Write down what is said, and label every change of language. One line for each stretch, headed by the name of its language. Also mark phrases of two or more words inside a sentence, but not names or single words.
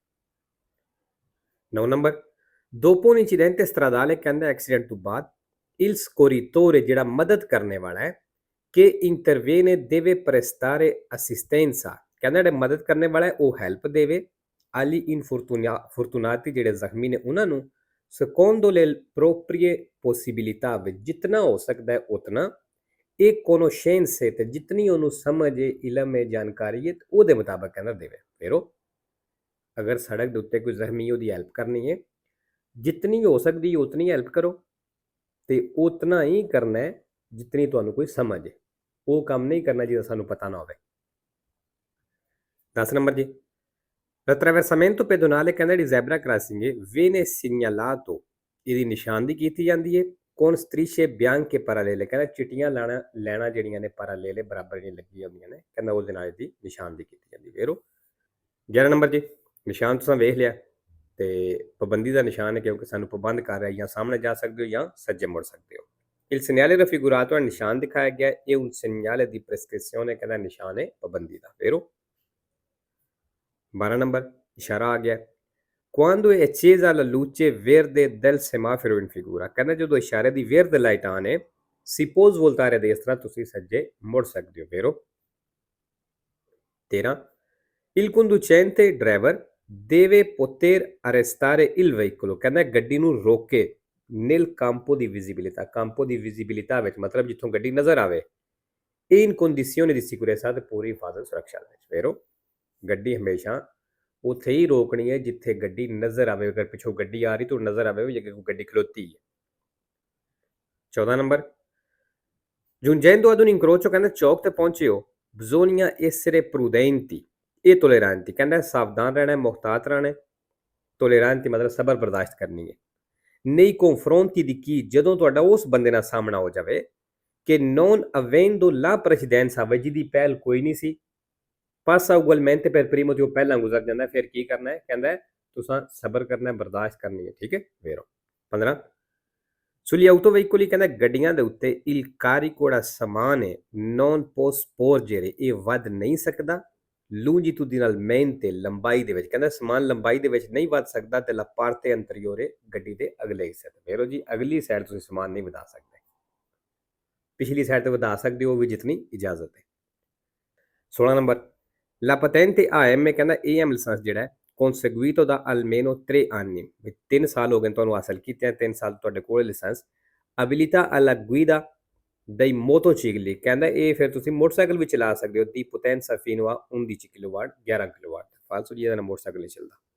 Punjabi: 9 ਨੰਬਰ
Italian: dopo un incidente stradale
Punjabi: ਕਹਿੰਦਾ ਐਕਸੀਡੈਂਟ ਤੋਂ ਬਾਅਦ
Italian: il scorritore
Punjabi: ਜਿਹੜਾ ਮਦਦ ਕਰਨੇ ਵਾਲਾ ਹੈ
Italian: che interviene deve prestare assistenza
Punjabi: कहना ਜਿਹੜੇ ਮਦਦ ਕਰਨੇ ਵਾਲਾ ਹੈ ਉਹ ਹੈਲਪ ਦੇਵੇ
Italian: ali infortunati
Punjabi: ਜਿਹੜੇ ਜ਼ਖਮੀ ਨੇ ਉਹਨਾਂ ਨੂੰ
Italian: secondo le proprie possibilità
Punjabi: ਵਿੱਚ ਜਿੰਨਾ ਹੋ ਸਕਦਾ ਹੈ ਉਤਨਾ ਇਹ conoscenze ਤੇ ਜਿੰਨੀ ਉਹਨੂੰ ਸਮਝ ਹੈ ਇਲਮ ਹੈ ਜਾਣਕਾਰੀ ਹੈ ਉਹਦੇ ਮੁਤਾਬਕ ਕਹਿੰਦਾ ਦੇਵੇ ਫਿਰ ਉਹ ਅਗਰ ਸੜਕ ਦੇ ਉੱਤੇ ਕੋਈ ਜ਼ਖਮੀ ਉਹਦੀ ਹੈਲਪ ਕਰਨੀ ਹੈ ਜਿੰਨੀ ਹੋ ਸਕਦੀ ਉਤਨੀ ਹੈਲਪ ਕਰੋ ਤੇ ਉਤਨਾ ਹੀ ਕਰਨਾ ਹੈ ਜਿੰਨੀ ਤੁਹਾਨੂੰ ਕੋਈ ਸਮਝ ਹੈ ਉਹ ਕੰਮ ਨਹੀਂ ਕਰਨਾ ਜਿਹਦਾ ਸਾਨੂੰ ਪਤਾ ਨਾ ਹੋਵੇ 10 ਨੰਬਰ ਜੀ
Italian: l'attraversamento pedonale
Punjabi: ਕਹਿੰਦਾ ਜਿਹੜੀ ਜ਼ੈਬਰਾ ਕ੍ਰਾਸਿੰਗ ਹੈ
Italian: viene segnalato
Punjabi: ਇਹਦੀ ਨਿਸ਼ਾਨਦੀ ਕੀਤੀ ਜਾਂਦੀ ਹੈ
Italian: con strisce bianche parallele
Punjabi: ਕਹਿੰਦਾ ਚਿੱਟੀਆਂ ਲੈਣਾ ਜਿਹੜੀਆਂ ਨੇ parallele ਬਰਾਬਰ ਜਿਹੜੀਆਂ ਲੱਗੀਆਂ ਹੁੰਦੀਆਂ ਨੇ ਕਹਿੰਦਾ ਉਹਦੇ ਨਾਲ ਇਹਦੀ ਨਿਸ਼ਾਨਦੀ ਕੀਤੀ ਜਾਂਦੀ ਵੇਰੋ 11 ਨੰਬਰ ਜੀ ਨਿਸ਼ਾਨ ਤੁਸੀਂ ਵੇਖ ਲਿਆ ਤੇ ਪਾਬੰਦੀ ਦਾ ਨਿਸ਼ਾਨ ਹੈ ਕਿਉਂਕਿ ਸਾਨੂੰ ਪਾਬੰਦ ਕਰ ਰਿਹਾ ਜਾਂ ਸਾਹਮਣੇ ਜਾ ਸਕਦੇ ਹੋ ਜਾਂ ਸੱਜੇ ਮੁੜ ਸਕਦੇ ਹੋ
Italian: il segnale raffigurato
Punjabi: ਨਿਸ਼ਾਨ ਦਿਖਾਇਆ ਗਿਆ ਇਹ
Italian: un segnale di prescrizione
Punjabi: ਕਹਿੰਦਾ ਨਿਸ਼ਾਨ ਹੈ ਪਾਬੰਦੀ ਦਾ ਵੇਰੋ 12 ਨੰਬਰ ਇਸ਼ਾਰਾ ਆ ਗਿਆ
Italian: quando è accesa la luce verde del semaforo in figura
Punjabi: ਕਹਿੰਦਾ ਜਦੋਂ ਇਸ਼ਾਰੇ ਦੀ verde ਲਾਈਟ ਆਨ ਹੈ
Italian: si può svoltare a destra
Punjabi: ਤੁਸੀਂ ਸੱਜੇ ਮੁੜ ਸਕਦੇ ਹੋ ਵੇਰੋ 13
Italian: il conducente driver deve poter arrestare il veicolo
Punjabi: ਕਹਿੰਦਾ ਗੱਡੀ ਨੂੰ ਰੋਕੇ
Italian: nel campo di visibilità
Punjabi: ਵਿੱਚ ਮਤਲਬ ਜਿੱਥੋਂ ਗੱਡੀ ਨਜ਼ਰ ਆਵੇ
Italian: in condizioni di sicurezza
Punjabi: ਤੇ ਪੂਰੀ ਹਿਫਾਜ਼ਤ ਸੁਰੱਖਿਆ ਵਿੱਚ ਵੇਰੋ ਗੱਡੀ ਹਮੇਸ਼ਾ ਉੱਥੇ ਹੀ ਰੋਕਣੀ ਹੈ ਜਿੱਥੇ ਗੱਡੀ ਨਜ਼ਰ ਆਵੇ ਅਗਰ ਪਿੱਛੋਂ ਗੱਡੀ ਆ ਰਹੀ ਤਾਂ ਨਜ਼ਰ ਆਵੇ ਵੀ ਅੱਗੇ ਕੋਈ ਗੱਡੀ ਖਲੋਤੀ ਹੈ 14 ਨੰਬਰ
Italian: giungendo ad un incrocio
Punjabi: ਕਹਿੰਦਾ ਚੌਕ ਤੇ ਪਹੁੰਚੇ ਹੋ
Italian: bisogna essere prudenti e tolleranti
Punjabi: ਕਹਿੰਦਾ ਸਾਵਧਾਨ ਰਹਿਣਾ ਮੁਹਤਾਤ ਰਹਿਣਾ ਟੋਲੇਰਾਂਤੀ ਮਤਲਬ ਸਬਰ ਬਰਦਾਸ਼ਤ ਕਰਨੀ ਹੈ
Italian: nei confronti di chi
Punjabi: ਜਦੋਂ ਤੁਹਾਡਾ ਉਸ ਬੰਦੇ ਨਾਲ ਸਾਹਮਣਾ ਹੋ ਜਾਵੇ ਕਿ
Italian: non avendo la precedenza
Punjabi: ਵੇ ਜਿਹਦੀ ਪਹਿਲ ਕੋਈ ਨਹੀਂ ਸੀ
Italian: passa ugualmente per primo
Punjabi: ਜੋ ਪਹਿਲਾਂ ਗੁਜ਼ਰ ਜਾਂਦਾ ਫਿਰ ਕੀ ਕਰਨਾ ਹੈ ਕਹਿੰਦਾ ਤੁਸੀਂ ਸਬਰ ਕਰਨਾ ਹੈ ਬਰਦਾਸ਼ਤ ਕਰਨੀ ਹੈ ਠੀਕ ਹੈ ਵੇਰੋ 15
Italian: sugli autoveicoli
Punjabi: ਕਹਿੰਦਾ ਗੱਡੀਆਂ ਦੇ ਉੱਤੇ il carico ਦਾ ਸਮਾਨ ਹੈ
Italian: non può sporgere
Punjabi: ਇਹ ਵੱਧ ਨਹੀਂ ਸਕਦਾ longitudinalmente ਲੰਬਾਈ ਦੇ ਵਿੱਚ ਕਹਿੰਦਾ ਸਮਾਨ ਲੰਬਾਈ ਦੇ ਵਿੱਚ ਨਹੀਂ ਵੱਧ ਸਕਦਾ ਤੇ
Italian: la parte
Punjabi: anteriore ਗੱਡੀ ਦੇ ਅਗਲੇ ਹਿੱਸੇ ਤੇ ਵੇਰੋ ਜੀ ਅਗਲੀ ਸਾਈਡ ਤੁਸੀਂ ਸਮਾਨ ਨਹੀਂ ਵਧਾ ਸਕਦੇ ਪਿਛਲੀ ਸਾਈਡ ਤੇ ਵਧਾ ਸਕਦੇ ਹੋ ਵੀ ਜਿੰਨੀ ਇਜਾਜ਼ਤ ਹੈ 16 ਨੰਬਰ
Italian: La patente AM
Punjabi: ਕਹਿੰਦਾ AM ਲਾਇਸੈਂਸ ਜਿਹੜਾ ਹੈ
Italian: conseguito da almeno 3 anni
Punjabi: 3 ਸਾਲ ਹੋ ਗਏ ਤੁਹਾਨੂੰ ਹਾਸਲ ਕੀਤੇ 3 ਸਾਲ ਤੁਹਾਡੇ ਕੋਲ ਲਾਇਸੈਂਸ
Italian: abilità alla guida dei motocicli
Punjabi: ਕਹਿੰਦਾ ਇਹ ਫਿਰ ਤੁਸੀਂ ਮੋਟਰਸਾਈਕਲ ਵੀ ਚਲਾ ਸਕਦੇ ਹੋ ਦੀ
Italian: potenza fino a
Punjabi: 11 ਕਿਲੋਵਾਟ 11 ਕਿਲੋਵਾਟ ਫਾਲਸੋ ਜੀ ਇਹਦਾ ਮੋਟਰਸਾਈਕਲ ਨਹੀਂ ਚੱਲਦਾ